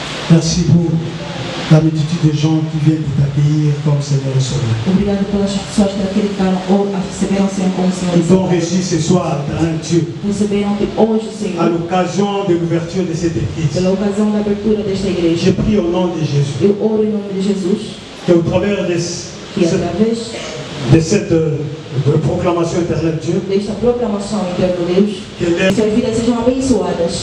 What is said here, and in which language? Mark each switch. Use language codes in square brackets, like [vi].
[fr] Merci pour la multitude de gens qui viennent t'accueillir comme Seigneur et Sauveur. [pt] Obrigado pelas pessoas que acreditaram ou receberam o Senhor como Senhor e [fr] Ils t'ont [pt] Salvador. [fr] reçu ce soir, éternel Dieu, [pt] Receberam-te hoje, [fr] à [pt] Senhor, [fr] l'occasion de l'ouverture de cette église. [pt] pela ocasião da abertura desta [fr] Je [pt] igreja. [fr] prie au nom de Jésus [pt] Eu oro em nome de Jesus, [fr] que au travers [pt] que através [fr] de cette proclamation éternelle Dieu, [pt] desta proclamação eterna de Deus, [fr] que les- [pt] suas vidas sejam abençoadas,